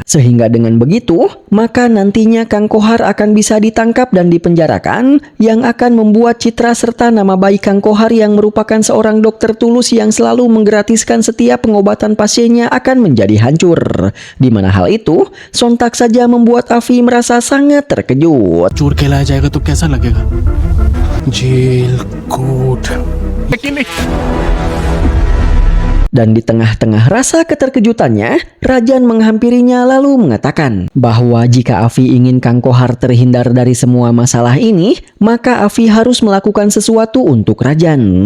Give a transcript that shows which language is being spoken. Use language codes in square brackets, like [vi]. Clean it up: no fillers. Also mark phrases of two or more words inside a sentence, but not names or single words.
[id] Sehingga dengan begitu, maka nantinya Kang Kohar akan bisa ditangkap dan dipenjarakan yang akan membuat citra serta nama baik Kang Kohar yang merupakan seorang dokter tulus yang selalu menggratiskan setiap pengobatan pasiennya akan menjadi hancur. Di mana hal itu sontak saja membuat Afi merasa sangat terkejut. [hi] चोर कहलाया जाएगा तो कैसा लगेगा जेल कोर्ट [id] Dan di tengah-tengah rasa keterkejutannya, Rajan menghampirinya lalu mengatakan bahwa jika Afi ingin Kang Kohar terhindar dari semua masalah ini, maka Afi harus melakukan sesuatu untuk Rajan.